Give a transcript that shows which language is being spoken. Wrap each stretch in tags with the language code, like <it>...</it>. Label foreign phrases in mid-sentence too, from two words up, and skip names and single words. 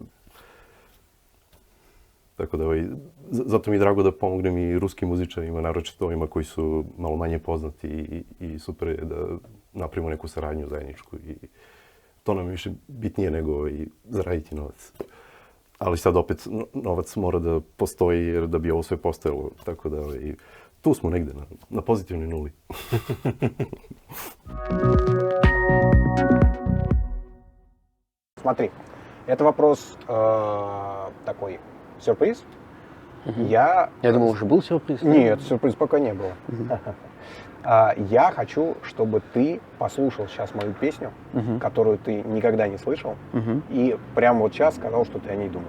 <sr>Tako da, zato mi je drago da pomognem i ruskim muzičarima, naročito ovima koji su malo manje poznati i super je da napravimo neku saradnju zajedničku i to nam je više bitnije nego zaraditi novac. Ali sad opet novac mora da postoji jer da bi ovo sve postojalo, tako da tu smo negde na pozitivnoj nuli.</sr> <ru>Смотри, это вопрос такой сюрприз. Я думал, уже был сюрприз. Нет, сюрприз пока не было. Я хочу, чтобы ты послушал сейчас мою песню, которую ты никогда не слышал, и прямо вот сейчас сказал, что ты о ней думаешь.</ru>